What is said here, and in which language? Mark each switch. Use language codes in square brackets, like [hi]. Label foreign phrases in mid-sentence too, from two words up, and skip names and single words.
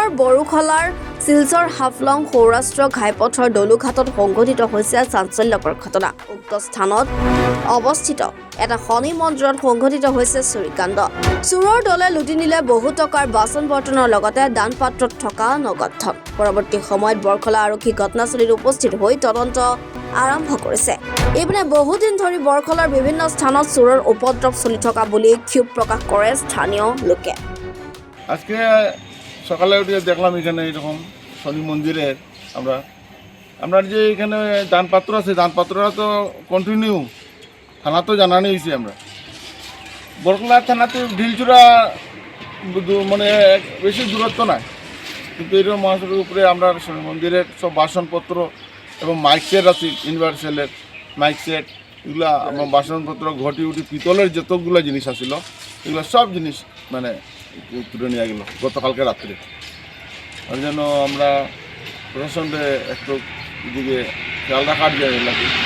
[as] বৰখলাৰ শিলচৰ হাফলং সৌৰাষ্ট্ৰ ঘাইপথৰ দলুঘাটত সংঘটিত হৈছে চাঞ্চল্যকৰ ঘটনা উক্ত স্থানত অৱস্থিত এটা শনি মন্দিৰত সংঘটিত হৈছে চুৰিকাণ্ড চোৰৰ দলে লুটি নিলে বহু টকাৰ বাচন বৰ্তনৰ লগতে দান পাত্ৰত থকা নগদ ধন পৰৱৰ্তী সময়ত বৰখলা আৰক্ষী ঘটনাস্থলীত উপস্থিত হৈ তদন্ত আৰম্ভ কৰিছে এইপিনে বহুদিন ধৰি বৰখলাৰ বিভিন্ন স্থানত চোৰৰ উপদ্ৰৱ চলি থকা বুলি ক্ষোভ প্ৰকাশ কৰে স্থানীয় লোকে [bn] আজকে সকালে উঠে দেখলাম এখানে এরকম শনি মন্দিরের আমরা যে এখানে দানপাত্র আছে দানপাত্ররা তো কন্টিনিউ থানা তো জানানি হয়েছি আমরা বরকলা থানাতে ঢিলচূড়া মানে বেশি দূরত্ব নাই কিন্তু এরকম মহাসড়কের উপরে আমরা শনি মন্দিরের সব বাসনপত্র এবং মাইক সেট আছে ইউনিভার্সালের মাইক সেট এগুলো আমার বাসনপত্র ঘটি উটি পিতলের যতগুলো জিনিস আসছিল এগুলো সব জিনিস মানে তুলে নিয়ে গেল গতকালকে রাত্রে ওই জন্য আমরা প্রশাসনকে একটু এদিকে খেয়াল রাখার যায় লাগে